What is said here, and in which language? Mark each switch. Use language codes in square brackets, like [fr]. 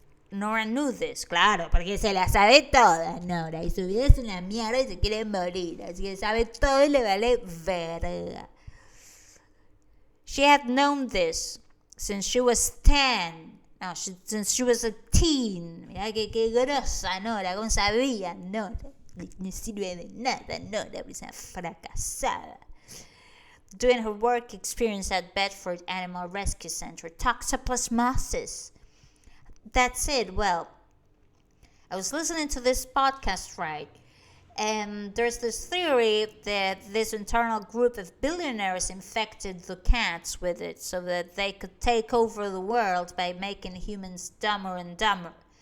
[en] Nora knew this, [es] claro, porque se la sabe toda, Nora, y su vida es una mierda y se quiere morir, así que sabe todo y le vale verga. [en] She had known this since she was 10. No, since she was a teen. [es] Mira que grosa, Nora, ¿cómo sabía? Nora, no sirve de nada, Nora, es una fracasada. [en] Doing her work experience at Bedford Animal Rescue Center. Toxoplasmosis. That's it. Well, I was listening to this podcast, right? And there's this theory that this internal group of billionaires infected the cats with it so that they could take over the world by making humans dumber and dumber.